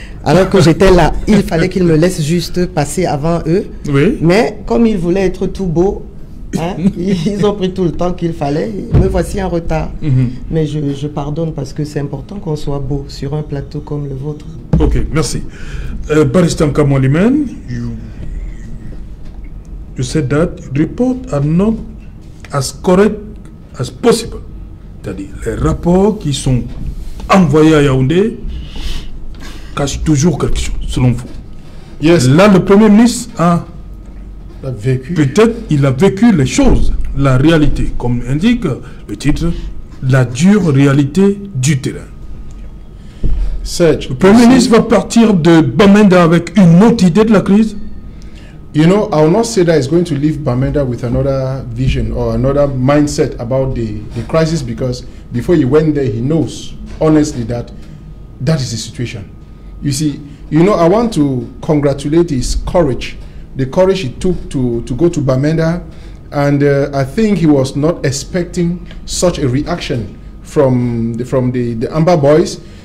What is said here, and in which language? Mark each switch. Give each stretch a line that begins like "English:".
French: Alors que j'étais là, il fallait qu'ils me laissent juste passer avant eux. Oui. Mais comme ils voulaient être tout beaux, hein, ils ont pris tout le temps qu'il fallait. Me voici en retard. Mais je pardonne parce que c'est important qu'on soit beau sur un plateau comme le vôtre. Ok, merci.
English: Baristan Kamolimen, you said that report are not as correct as possible.
French: C'est-à-dire, les rapports qui sont envoyés à Yaoundé cachent toujours quelque chose, selon vous.
English: Yes.
French: Là, le Premier ministre a vécu. Peut-être il a vécu les choses, la réalité, comme indique le titre, la dure réalité du terrain. Serge, le Premier ministre va partir de Bamenda avec une autre idée de la crise.
English: You know, I will not say that he's going to leave Bamenda with another vision or another mindset about the crisis, because before he went there, he knows honestly that that is the situation. You see, you know, I want to congratulate his courage, the courage he took to go to Bamenda, and I think he was not expecting such a reaction from the Amber Boys.